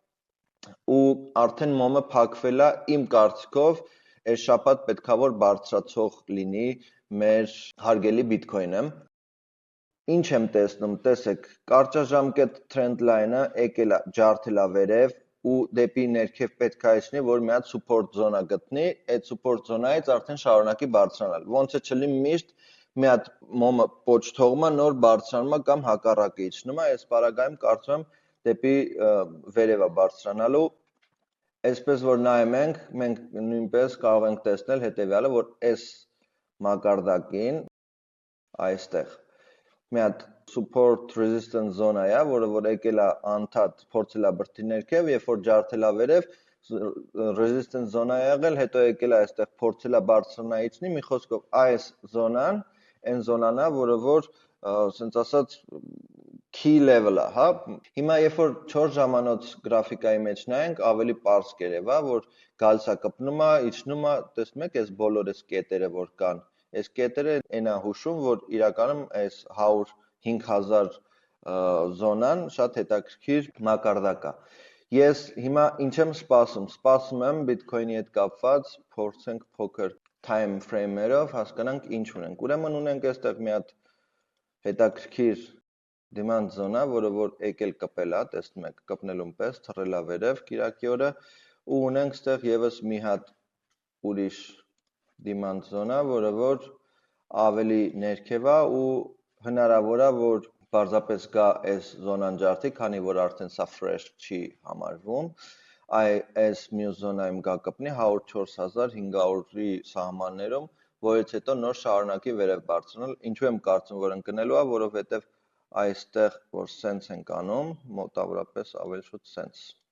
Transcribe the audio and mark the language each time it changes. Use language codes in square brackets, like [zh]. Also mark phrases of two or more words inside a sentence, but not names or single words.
[hy] ու արդեն մոմը փակվել է իմ կարծիքով, այս շաբաթ պետքա որ բարձրացող լինի մեր հարգելի բիթքոյնը։ Ինչ եմ տեսնում, տեսեք, կարճաժամկետ [en] trend line- [hy] ը եկել է, ջարդել է վերև ու դեպի ներքև պետք է իջնի, որ մի հատ [en] support zone [hy] գտնի, այդ [en] support zone- [hy] ից արդեն շարունակի բարձրանալ։ Ոնց է չլինի միշտ մի հատ մոմը պոչթողում է, նոր բարձրանում է կամ հակառակը իջնում է, այս պարագայում կարծում եմ դեպի վերև է բարձրանալու։ Այսպես որ նայում ենք, մենք նույնպես կարող ենք տեսնել հետևյալը, որ այս մակարդակին այստեղ մի հատ [en] support resistance zone [hy] է, որը որ եկել է անդադ փորձել է բրդի ներքև, երբ որ ջարդել է վերև, [en] resistance zone [hy] է եղել, հետո եկել է այստեղ փորձել է բարձրանալ իջնի, մի խոսքով այս զոնան, այն զոնան է, որը որ ասենց ասած [en] key level [hy] է, հա։ Հիմա երբ որ 4 ժամանոց գրաֆիկայի մեջ նայենք, ավելի པարզ կերևա, որ գալիս է կպնում է, իջնում է, տեսնում եք, այս բոլոր այս կետերը որ կան, այս կետերը այն է հուշում, որ իրականում այս 105,000 զոնան շատ հետաքրքիր մակարդակ է։ Ես հիմա ինչ եմ սպասում, սպասում եմ բիթքոյնի հետ կապված, փորձենք փոքր [en] time frame- [hy] երով հասկանանք ինչ ունենք։ Ուրեմն ունենք այստեղ մի հատ հետաքրքիր [en] demand zone- [hy] ա, որը որ եկել կպել է, տեսնում եք, կպնելուն պես թռել է վերև կիրակի օրը, ու ունենք այստեղ եւս մի հատ ուրիշ [en] demand zone- [hy] ա, որը որ ավելի ներքև է ու հնարավոր է, որ պարզապես գա այս զոնան ջարդի, քանի որ արդեն սա fresh չի համարվում, այս մյուս զոնայում գա կպնի 104,500-ի սահմաններում, որից հետո նոր շարունակի վերև բարձրանալ։ Ինչու եմ կարծում, որ ընկնելու է, որովհետև այստեղ որ sense ենք անում, մոտավորապես ավելի շուտ sense։